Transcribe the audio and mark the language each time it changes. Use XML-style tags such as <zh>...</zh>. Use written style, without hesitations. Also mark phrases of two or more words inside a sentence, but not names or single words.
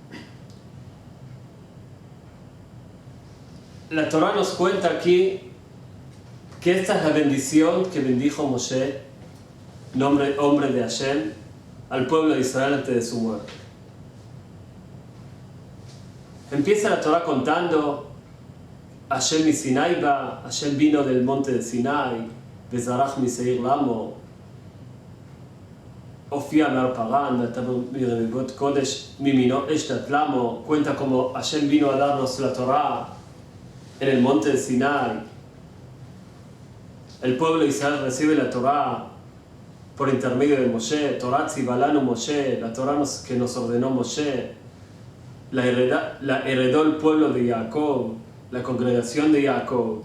<es>La Torah nos cuenta aquí que esta es la bendición que bendijo Moshe, hombre de Hashem, al pueblo de Israel antes de su muerte. Empieza la Torah contando:</es> <he>השם מ סיני בא,</he> <es>Hashem vino del monte de Sinai,</es> <he>וזרח משעיר למו, הופיע מהר פרן, ואתה מרבבות קודש מימינו אשת למו.</he> <es>Cuenta como Hashem vino a darnos la Torah en el monte de Sinai. El pueblo de Israel recibe la Torah por intermedio de Moshe.</es> <he>תורה צוה לנו Moshe,</he> <es>la Torah que nos ordenó Moshe. La heredó el pueblo de Jacob, la congregación de Jacob.</es>